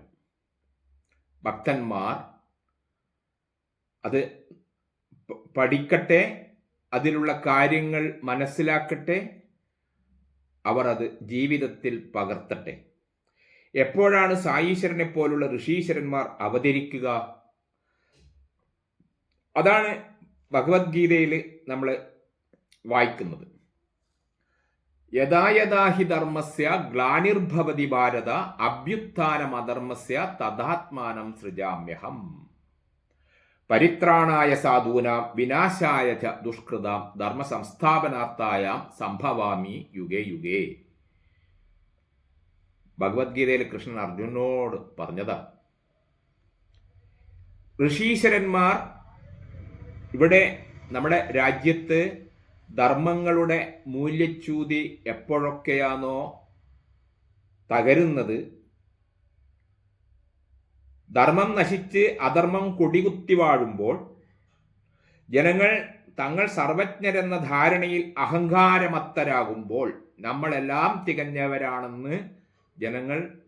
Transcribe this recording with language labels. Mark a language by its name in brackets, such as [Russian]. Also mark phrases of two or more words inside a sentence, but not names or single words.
[Malayalam] ഭക്തന്മാർ അത് പഠിക്കട്ടെ, അതിലുള്ള കാര്യങ്ങൾ മനസ്സിലാക്കട്ടെ, അവർ അത് ജീവിതത്തിൽ പകർത്തട്ടെ. എപ്പോഴാണ് സായീശ്വരനെ പോലുള്ള ഋഷീശ്വരന്മാർ അവതരിക്കുക? അതാണ് ഭഗവത്ഗീതയിൽ നമ്മൾ വായിക്കുന്നത്. [Sanskrit] യഥാ യഥാ ഹി ധർമ്മസ്യ ഗ്ലാനിർഭവതി ഭാരത അഭ്യുത്ഥാനം അധർമ്മസ്യ തഥാത്മാനം സൃജാമ്യഹം. പരിത്രാണായ സാധൂനാം വിനാശായ ച ദുഷ്കൃതാം ധർമ്മസംസ്ഥാപനാർത്ഥായാം സംഭവാമി യുഗേ യുഗേ. [Malayalam] ഭഗവത്ഗീതയിൽ കൃഷ്ണൻ അർജുനോട് പറഞ്ഞതാ. ഋഷീശ്വരന്മാർ ഇവിടെ നമ്മുടെ രാജ്യത്ത് ധർമ്മങ്ങളുടെ മൂല്യച്യൂതി എപ്പോഴൊക്കെയാണോ തകരുന്നത്, ധർമ്മം നശിച്ച് അധർമ്മം കൊടികുത്തി വാഴുമ്പോൾ ജനങ്ങൾ തങ്ങൾ സർവജ്ഞരെന്ന ധാരണയിൽ അഹങ്കാരമത്തരാകുമ്പോൾ, നമ്മളെല്ലാം തികഞ്ഞവരാണെന്ന് ജനങ്ങൾ